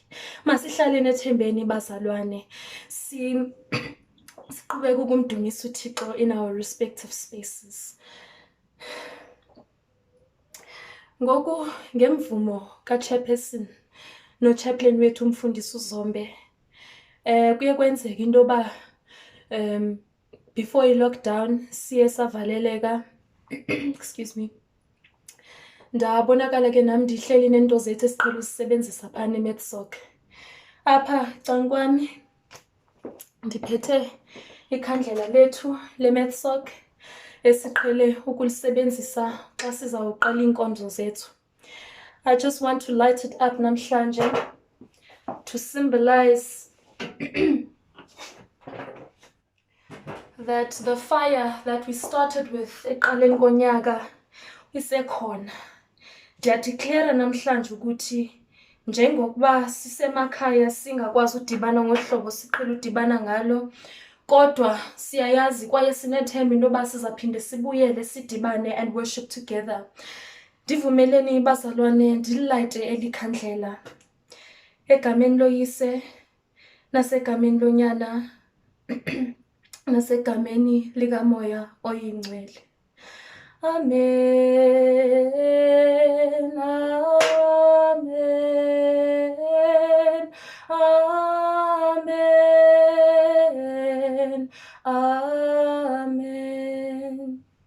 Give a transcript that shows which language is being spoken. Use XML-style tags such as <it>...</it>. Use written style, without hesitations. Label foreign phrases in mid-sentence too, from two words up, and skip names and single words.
<xh>Masihlale nethembeni bazalwane, siqhubeke ukumdumisa uThixo</xh> <en>in our respective spaces.</en> <xh>Ngoku ngemvumo kachairperson no chaplain wethu umfundisi uZombe kuye kwenzeka into ba before i-lockdown siye savaleleka</xh> <en>excuse me,</en> <xh>ndabonakala ke nami ndihleli nento zethu esiqhela usisebenzisa phana eMethSsoc. Apha cankwami ndiphethe ikhandlela lethu leMethSsoc esiqhele ukulisebenzisa xa sizawuqala inkonzo zethu.</xh> <en>I just want to light it up namhlanje to symbolize that the fire that we started with</en> <xh>eqaleni konyaka isekhona. Ndiyadeclare namhlanje ukuthi njengokuba sisemakhaya singakwazi udibana ngohlobo siqhela udibana ngalo, kodwa siyayazi kwaye sinethemba into yoba sizaphinde sibuyele sidibane</xh> <en>and worship together.</en> <xh>Ndivumeleni bazalwane ndilayite elikhandlela egameni loyise nasegameni lonyana nasegameni likamoya oyingcwele. Amen, amen, amen, amen.</xh>